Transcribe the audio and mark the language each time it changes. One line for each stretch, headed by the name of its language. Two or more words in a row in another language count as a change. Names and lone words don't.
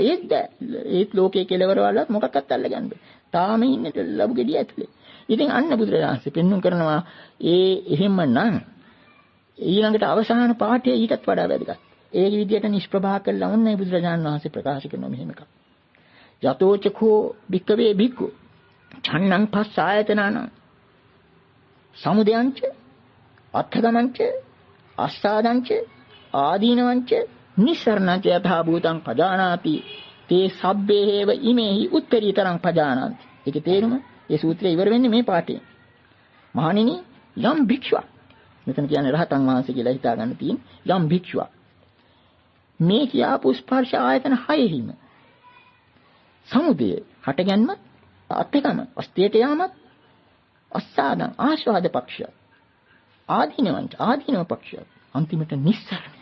Sinhala: ඒත් ලෝකයේ කෙලවර වලත් මොකක්වත් අල්ලගන්න බෑ. තාම ඉන්නේ ලැබු ගෙඩිය ඇතුලේ. ඉතින් අන්න බුදුරජාණන්සේ පෙන්වුම් කරනවා එහෙමනම් ඊළඟට අවසාන පාඩේ ඊටත් වඩා වැදගත්. ඒ විදිහට නිෂ්ප්‍රභා කළා වුණේ බුදුරජාණන් වහන්සේ ප්‍රකාශ කරන මෙහෙම එකක්.
Pali: යතෝචකෝ භික්කවේ භික්ඛු ඡන්නං පස්සායතනං සමුදයංච අත්ථගමංච අස්සාදංච ආදීනවංච නිස්සරණං යථා භූතං පජානාති තේ සබ්බේව ඉමේහි උත්තරීතරං පජානාති.
Sinhala: ඒකේ තේරුම ඒ සූත්‍රය ඉවර වෙන්නේ මේ පාඩේ. මහණෙනි යම් භික්ෂුවක් මෙතන කියන්නේ රහතන් වහන්සේ කියලා හිතා ගන්න තියෙන යම් භික්ෂුවක් මේ කියාපු ස්පර්ශ ආයතන හයෙහිම සමුදය හටගන්ම අත්‍යකම අස්තියට යාමත් අස්සාදං ආස්වාද පක්ෂය ආදීනව පක්ෂය අන්තිමට නිස්සරණය.